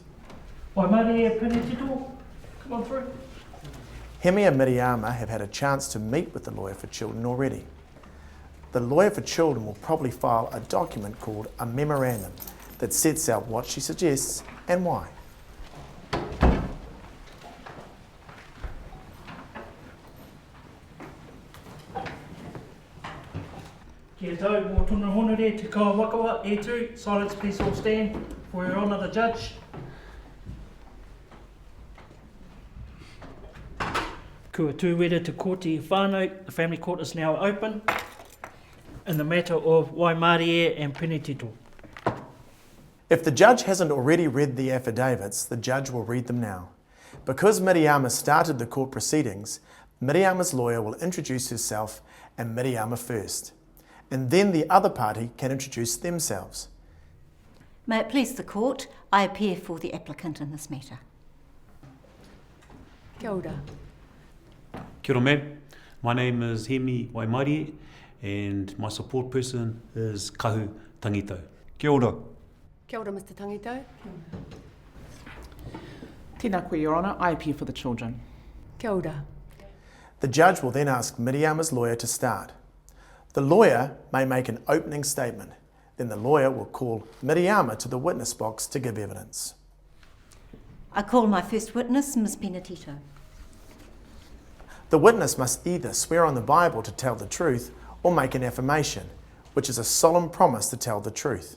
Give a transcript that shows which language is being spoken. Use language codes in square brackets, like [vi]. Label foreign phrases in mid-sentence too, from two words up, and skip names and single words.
[en] Come on through. Hemi and Miriama have had a chance to meet with the lawyer for children already. The lawyer for children will probably file a document called a memorandum that sets out what she suggests and why. [mi] Kia tau, mō tōna honore, te kaua wakawa, e tū, [en] silence please all stand for your honour the judge. [mi] Kua tūwera te kōti whānau, [en] the family court is now open in the matter of Waimarie and Penetito. If the judge hasn't already read the affidavits, the judge will read them now. Because Miriama started the court proceedings, Miriama's lawyer will introduce herself and Miriama first, and then the other party can introduce themselves. May it please the court, I appear for the applicant in this matter. [mi] Kia ora. Kia ora ma'am. [en] My name is Hemi Waimarie and my support person is Kahu Tangito. [mi] Kia ora. Kia ora, Mr. Tangito. Tēnā koe, [en] Your Honour, I appear for the children. [mi] Kia ora. [en] The judge will then ask Miriama's lawyer to start. The lawyer may make an opening statement. Then the lawyer will call Miriama to the witness box to give evidence. I call my first witness, Ms. Penetito. The witness must either swear on the Bible to tell the truth or make an affirmation, which is a solemn promise to tell the truth.